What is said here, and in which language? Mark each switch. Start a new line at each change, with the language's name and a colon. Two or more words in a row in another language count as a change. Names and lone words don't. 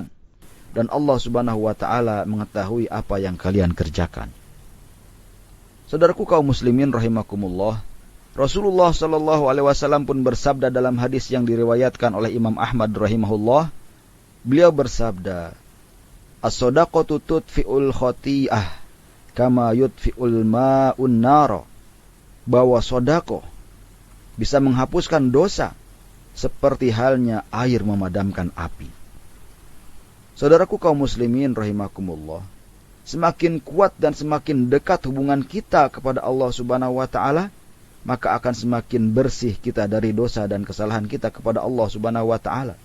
Indonesian: Dan Allah
Arabic: سبحانه وتعالى
Indonesian: mengetahui apa yang kalian kerjakan. Saudaraku kaum muslimin rahimakumullah, Rasulullah
Arabic: صلى الله عليه وسلم
Indonesian: pun bersabda dalam hadis yang diriwayatkan oleh Imam Ahmad rahimahullah. Beliau bersabda,
Arabic: "الصدقة تطفئ الخطيئة كما يطفئ الماء النار."
Indonesian: Bahwa sedekah bisa menghapuskan dosa seperti halnya air memadamkan api. Saudaraku kaum muslimin rahimakumullah, semakin kuat dan semakin dekat hubungan kita kepada Allah
Arabic: سبحانه وتعالى,
Indonesian: maka akan semakin bersih kita dari dosa dan kesalahan kita kepada Allah
Arabic: سبحانه وتعالى.